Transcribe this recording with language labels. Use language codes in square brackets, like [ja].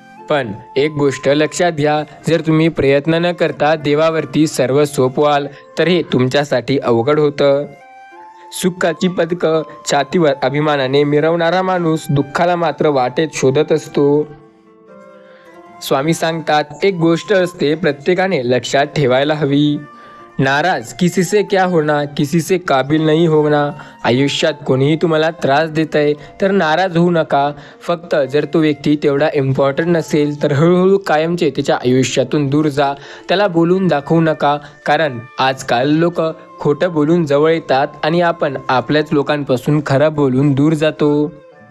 [mr] पण एक गोष्ट लक्षात घ्या, जर तुम्ही प्रयत्न न करता देवावरती सर्व सोपवाल तर हे तुमच्यासाठी अवघड होतं. सुखाची पदकं छातीवर अभिमानाने मिरवणारा माणूस दुःखाला मात्र वाटेत शोधत असतो. स्वामी सांगतात, एक गोष्ट असते प्रत्येकाने लक्षात ठेवायला हवी. [hi] नाराज किसी से क्या होना, किसी से काबिल नहीं होना. [mr] आयुष्यात कोणीही तुम्हाला त्रास देत आहे तर नाराज होऊ नका. फक्त जर तो व्यक्ती तेवढा इम्पॉर्टंट नसेल तर हळूहळू कायमचे त्याच्या आयुष्यातून दूर जा. त्याला बोलून दाखवू नका, कारण आजकाल लोक खोटं बोलून जवळ येतात आणि आपण आपल्याच लोकांपासून खरं बोलून दूर जातो.